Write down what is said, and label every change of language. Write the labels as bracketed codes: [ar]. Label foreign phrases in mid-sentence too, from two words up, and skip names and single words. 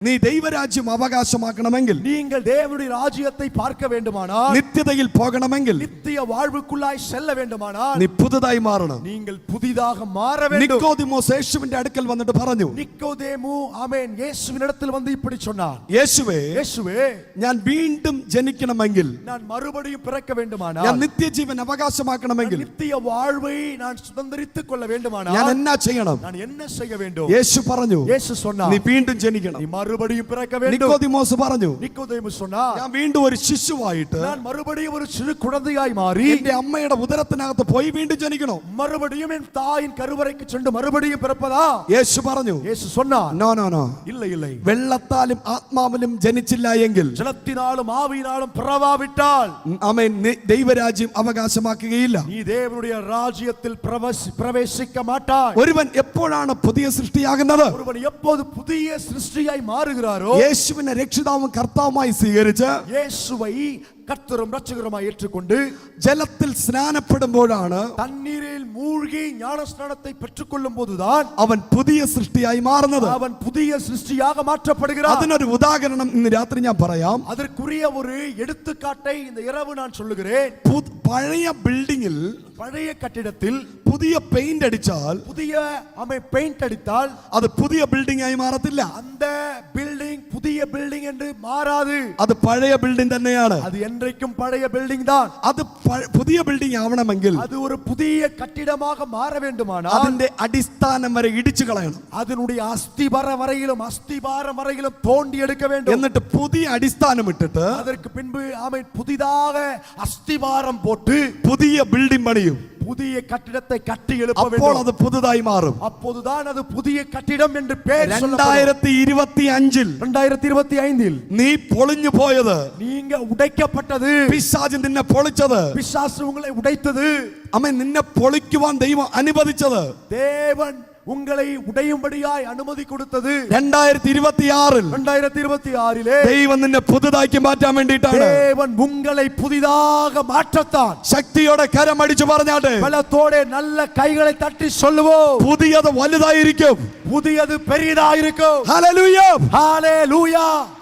[ml] നീ ദൈവരാജ്യം അവകാശമാക്കണമെങ്കിൽ, [ta] நீங்கள் தேவனுடைய ராஜ்யத்தை பார்க்க வேண்டுமானால், [ml] നിത്യതയിൽ പോകണമെങ്കിൽ, [ta] நித்திய வாழ்வுக்குள்ளாய் செல்ல வேண்டுமானால், [ml] നീ പുതുതായി മാറണം. [ta] நீங்கள் புதிதாக மாற வேண்டும். [ml] നിക്കോദിമോസ് യേശുവിന്റെ അടുക്കൽ വന്നിട്ട് പറഞ്ഞു, [ta] நிக்கோதேமு ஆமென் இயேசுவினிடத்தில் வந்து இப்படி சொன்னார், [ml] യേശുവേ, ഞാൻ വീണ്ടും ജനിക്കണമെങ്കിൽ, [ta] நான் மறுபடியும் பிறக்க வேண்டுமானால், [ml] ഞാൻ നിത്യജീവൻ അവകാശമാക്കണമെങ്കിൽ, [ta] நித்திய வாழ்வை நான் சுதந்தரித்துக் கொள்ள வேண்டுமானால், [ml] ഞാൻ എന്നാ ചെയ്യണം? [ta] நான் என்ன செய்ய வேண்டும்? [ml] യേശു പറഞ്ഞു, [ta] യേശു சொன்னார், [ml] നീ വീണ്ടും ജനിക്കണം. [ta] நீ மறுபடியும் பிறக்க வேண்டும். [ml] നിക്കോദിമോസ് പറഞ്ഞു, [ta] நிக்கோதேமு சொன்னார், [ml] ഞാൻ വീണ്ടും ഒരു ശിശുവായിട്ട് [ta] நான் மறுபடியும் ஒரு சிறு குழந்தையாய் மாறி [ml] എന്റെ അമ്മയുടെ ഉദരത്തിനകത്ത് പോയി വീണ്ടും ജനിക്കണം. [ta] மறுபடியும் என் தாயின் கருவறைக்கு சென்று மறுபடியும் பிறப்பதா? [ml] യേശു പറഞ്ഞു, [ta] യേശു சொன்னார், [en] no no no, [ta] இல்லை இல்லை, [ml] വെള്ളത്താലും ആത്മാവിലും ജനിച്ചില്ല എങ്കിൽ, [ta] ஜலத்தினாலும் ஆவியினாலும் பிறவாவிட்டால், [ml] ആമേൻ, ദൈവരാജ്യം അവകാശമാക്കുകയില്ല. [ta] நீ தேவனுடைய ராஜ்யத்தில் பிரவேசிக்க மாட்டாய். [ml] ഒരുവൻ എപ്പോഴാണ് പുതിയ സൃഷ്ടിയാകുന്നത്? [ta] ஒருவன் எப்போது புதிய சிருஷ்டியாய் மாறுகிறாரோ, [ml] യേശുവിനെ രക്ഷിതാവും കർത്താവുമായി സ്വീകരിച്ച് [ta] இயேசுவை கர்த்தரும் இரட்சகருமாய் ஏற்றுக்கொண்டு [ml] ജലത്തിൽ സ്നാനപ്പെടുമ്പോഴാണ്, [ta] தண்ணீரில் மூழ்கி ஞானஸ்நானத்தை பெற்றுக்கொள்ளும் போதுதான் [ml] അവൻ പുതിയ സൃഷ്ടിയായി മാറുന്നത്. [ta] அவன் புதிய சிருஷ்டியாக மாற்றப்படுகிறான். [ml] അതിനൊരു ഉദാഹരണം ഇന്ന് രാത്രി ഞാൻ പറയാം. [ta] அதற்குரிய ஒரு எடுத்துக்காட்டை இந்த இரவு நான் சொல்லுகிறேன். [ml] പഴയ ബിൽഡിങ്ങിൽ, [ta] பழைய கட்டிடத்தில் [ml] പുതിയ പെയിന്റ് അടിച്ചാൽ, [ta] புதிய பெயிண்ட் அடித்தால் [ml] അത് പുതിയ ബിൽഡിംഗ് ആയി മാറത്തില്ല. [ta] அந்த பில்டிங் புதிய பில்டிங் என்று மாறாது. [ml] അത് പഴയ ബിൽഡിംഗ് തന്നെയാണ്. [ta] அது என்றைக்கும் பழைய பில்டிங் தான். [ml] അത് പുതിയ ബിൽഡിംഗ് ആവണമെങ്കിൽ, [ta] அது ஒரு புதிய கட்டிடமாக மாற வேண்டுமானால், [ml] അതിന്റെ അടിസ്ഥാനം വരെ ഇടിച്ചു കളയണം. [ta] அதனுடைய அஸ்திபாரம் வரையிலும் தோண்டி எடுக்க வேண்டும். [ml] എന്നിട്ട് പുതിയ അടിസ്ഥാനം ഇട്ടിട്ട് [ta] அதற்கு பின்பு புதிதாக அஸ்திபாரம் போட்டு [ml] പുതിയ ബിൽഡിംഗ് പണിയും. [ta] புதிய கட்டிடத்தை கட்டி எழுப்ப [ml] അപ്പോൾ [ta] வேண்டும். [ml] അത് പുതുതായി മാറും. [ta] அப்போதுதான் அது புதிய கட்டிடம் என்று பெயர். [ml] 2025 നീ പൊളിഞ്ഞു പോയത്, [ta] நீங்க உடைக்கப்பட்டது, [ml] പിശാച് നിന്നെ പൊളിച്ചത്, [ta] பிசாசு உங்களை உடைத்தது, [ml] അവൻ നിന്നെ പൊളിക്കുവാൻ ദൈവം അനുവദിച്ചത്, [ta] தேவன் உங்களை உடையும்படியாய் அனுமதி கொடுத்தது [ml] 2026 ദൈവം നിന്നെ പുതുതാക്കി മാറ്റാൻ വേണ്ടിയിട്ടാണ്. [ta] தேவன் உங்களை புதிதாக மாற்றத்தான். [ml] ശക്തിയോടെ കരമടിച്ചു പറഞ്ഞാട്ടെ, [ta] பலத்தோட நல்ல கைகளை தட்டி சொல்லுவோம், [ml] പുതിയത് വലുതായിരിക്കും, [ta] புதியது பெரியதாயிருக்கும். [ml] ഹല്ലേലൂയ, [ta] ஹalleluya.